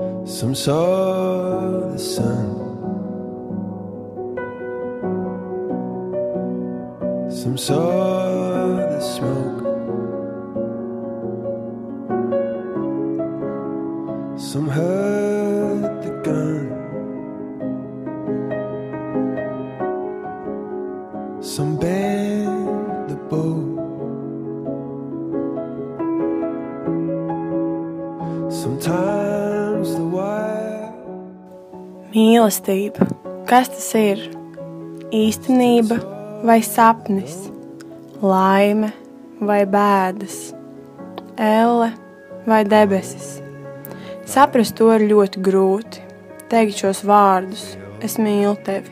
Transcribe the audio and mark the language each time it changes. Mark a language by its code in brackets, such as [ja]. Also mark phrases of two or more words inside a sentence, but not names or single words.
[en] Some saw the sun, some saw the smoke, some heard the gun, some bent the bow. Sometimes the wild. [lv] Mīlestība. Kas tas ir? Īstenība vai sapnis? Laime vai bēdas? Elle vai debesis? Saprast to ir ļoti grūti. Teikt šos vārdus: es mīlu tevi.